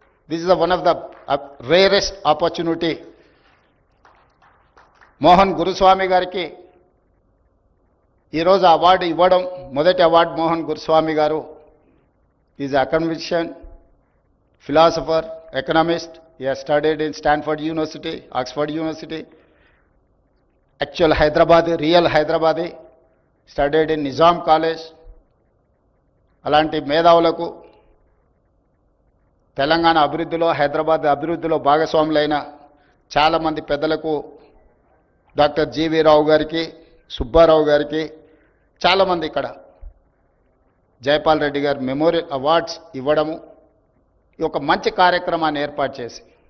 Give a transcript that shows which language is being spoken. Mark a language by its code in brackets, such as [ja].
[en] This is one of the rarest opportunity. [te] Mohan గురుస్వామి గారికి ఈరోజు award ఇవ్వడం, మొదటి అవార్డు మోహన్ గురుస్వామి గారు [en] Is academician, philosopher, economist. He has studied in Stanford University, Oxford University, actual Hyderabadi, real Hyderabadi, studied in Nizam College. [te] అలాంటి మేధావులకు తెలంగాణ అభివృద్ధిలో, హైదరాబాద్ అభివృద్ధిలో భాగస్వాములైన చాలామంది పెద్దలకు, డాక్టర్ జీవీ రావు గారికి, సుబ్బారావు గారికి, చాలామంది ఇక్కడ జైపాల్ రెడ్డి గారు మెమోరియల్ అవార్డ్స్ ఇవ్వడము, ఈ ఒక మంచి కార్యక్రమాన్ని ఏర్పాటు చేసి